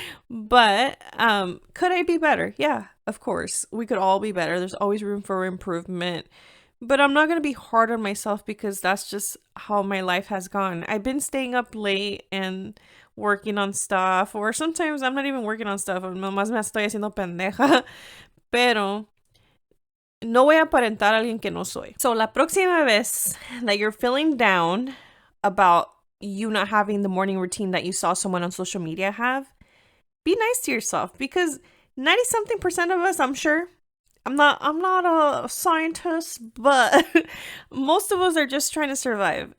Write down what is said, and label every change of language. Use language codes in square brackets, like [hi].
[en] But could I be better? Yeah, of course. We could all be better. There's always room for improvement. But I'm not going to be hard on myself, because that's just how my life has gone. I've been staying up late and working on stuff, or sometimes I'm not even working on stuff. [es] Nomás me estoy haciendo pendeja. Pero no voy a aparentar a alguien que no soy. [en] So la próxima vez that you're feeling down about you not having the morning routine that you saw someone on social media have, be nice to yourself, because 90-something% of us, I'm sure, I'm not a scientist, but most of us are just trying to survive.